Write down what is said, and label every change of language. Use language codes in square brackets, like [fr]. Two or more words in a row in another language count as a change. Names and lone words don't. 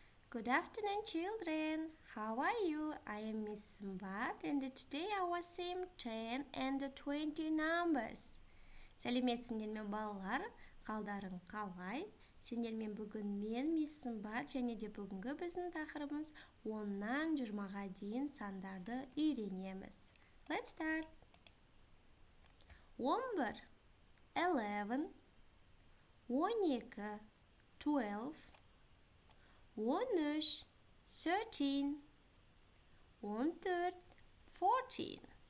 [en] Good afternoon, children. How are you? I am Miss Sumbat, and today I was same 10 and 20 numbers. [kk] Сәлеметсіңдер ме балалар? Қалдарың қалай? Сендермен бүгін мен Miss Sumbat және де бүгінгі біздің тақырыбымыз 10-нан 20-ға дейін сандарды үйренеміз. [en] Let's start. 11, 11, 12, 12, 13, 13, 14, 14,